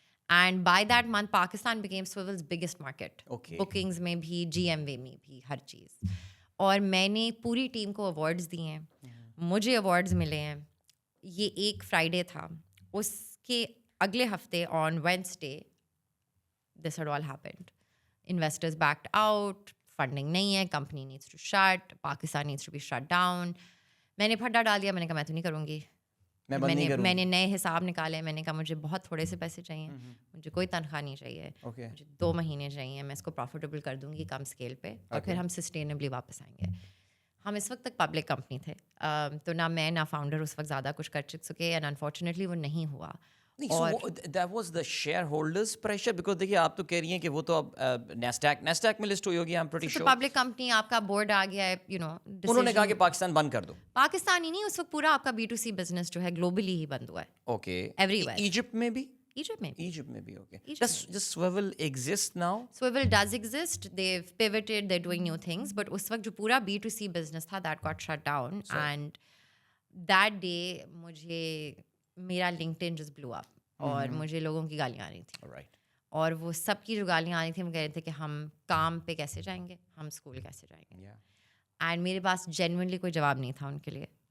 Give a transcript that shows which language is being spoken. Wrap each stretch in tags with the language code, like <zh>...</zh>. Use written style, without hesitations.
<en>and by that month Pakistan became Swvl's biggest market,</en> <ur>bookings میں بھی, جی M وے میں بھی, ہر چیز. اور میں نے پوری ٹیم کو ایوارڈز دیے ہیں, مجھے ایوارڈز ملے ہیں. یہ ایک فرائیڈے تھا, اس کے اگلے ہفتے</ur> <en>On Wednesday this had all happened. Investors backed out, funding</en> <ur>نہیں ہے,</ur> <en>company needs to shut, Pakistan needs to be shut down.</en> <ur>میں نے پھڈا ڈال دیا, میں نے کہا میں تو نہیں کروں گی. میں نے نئے حساب نکالے, میں نے کہا مجھے بہت تھوڑے سے پیسے چاہیے, مجھے کوئی تنخواہ نہیں چاہیے, مجھے 2 مہینے چاہیے, میں اس کو پروفیٹیبل کر دوں گی کم اسکیل پہ, اور پھر ہم سسٹینبلی واپس آئیں گے. ہم اس وقت تک پبلک کمپنی تھے, تو نہ میں نہ فاؤنڈر اس وقت زیادہ کچھ کر سکے,</ur> <en>and unfortunately</en> <ur>وہ نہیں ہوا.</ur> <en>That was the shareholders pressure, because</en> <ur>دیکھیے آپ تو کہہ رہی ہیں کہ وہ تو اب NASDAQ میں لسٹ ہوئی ہوگی,</ur> <en>I'm pretty sure.</en> <ur>Public company, آپ کا بورڈ آ گیا ہے, انہوں نے کہا کہ پاکستان بند کر دو. پاکستان ہی نہیں, اس وقت پورا آپ کا B2C بزنس جو ہے گلوبلی ہی بند ہوا ہے.</ur> <en>Okay, everywhere.</en> <ur>ایجپٹ میں بھی</ur> <en>Okay. Does Swivel exist now? Swivel does exist. They've pivoted, they're doing new things, but</en> <ur>اس وقت جو پورا B2C بزنس تھا</ur> <en>that got shut down. And that day</en> <ur>مجھے میرا LinkedIn</ur> <en>just blew up,</en> <ur>اور مجھے لوگوں کی گالیاں آ رہی تھیں, اور وہ سب کی جو گالیاں آ رہی تھیں وہ کہہ رہے تھے کہ ہم کام پہ کیسے جائیں گے, ہم اسکول کیسے جائیں گے. اینڈ میرے پاس جینوئنلی کوئی جواب نہیں تھا ان کے لیے.</ur>